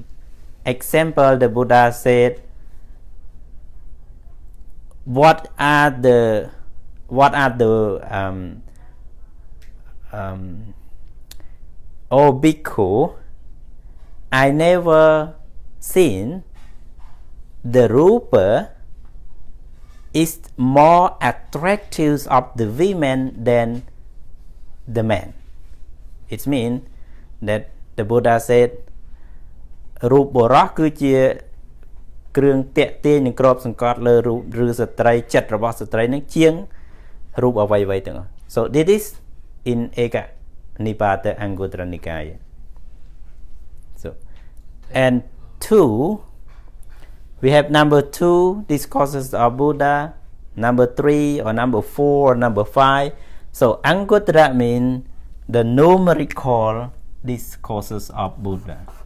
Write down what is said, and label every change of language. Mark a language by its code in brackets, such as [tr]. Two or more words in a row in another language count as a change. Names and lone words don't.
[en] Example, the Buddha said, what are the oh bhikkhu, I never seen the rupa is more attractive of the women than the man. It means that the Buddha said [km] រូបបុរសគឺជាគ្រឿងតាក់ទាញនិងគ្របសង្កត់លើរូបឬស្ត្រីចិត្តរបស់ស្ត្រីនឹងជាងរូបអ្វីៗទាំងអស់ [en] So this is in Eka Nipāta Anguttara Nikaya. So and 2 we have number 2 discourses of Buddha, number 3 or number 4 or number 5. So Anguttara means the numerical discourses of Buddha.